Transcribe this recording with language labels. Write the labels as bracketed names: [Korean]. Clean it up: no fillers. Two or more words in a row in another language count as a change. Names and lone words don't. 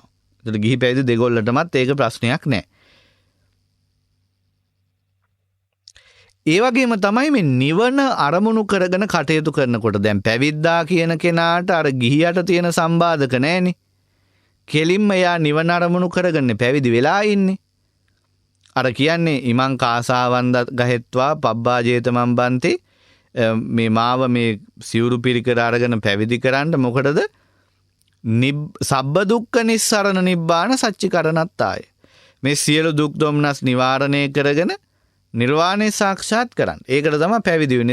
[Sinhala] ඒතර ගිහි පැවිදි දෙගොල්ලටමත් ඒක ප්‍රශ්නයක් නැහැ. ඒ වගේම තමයි මේ නිවන අරමුණු කරගෙන කටයුතු කරනකොට දැන් පැවිද්දා කියන කෙනාට අර ගිහියට තියෙන සම්බාධක නැහැනේ. කෙලින්ම එයා නිවන අරමුණු කරගෙන පැවිදි වෙලා ඉන්නේ. අර කියන්නේ [Pali] ඉමං කාසාවන් ගහෙත්වා පබ්බා ජේතමන් බන්තේ [Sinhala] මේ මාව මේ සිවුරු පිරිකර අරගෙන පැවිදි කරන්න මොකටද? [Pali] සබ්බ දුක්ඛ නිස්සරණ නිබ්බාන සච්චිකරණත්තාය. [Sinhala] මේ සියලු දුක් දුම්නස් නිවාරණය කරගෙන නිර්වාණය සාක්ෂාත් කරන්න. ඒකට තමයි පැවිදි වෙන්නේ.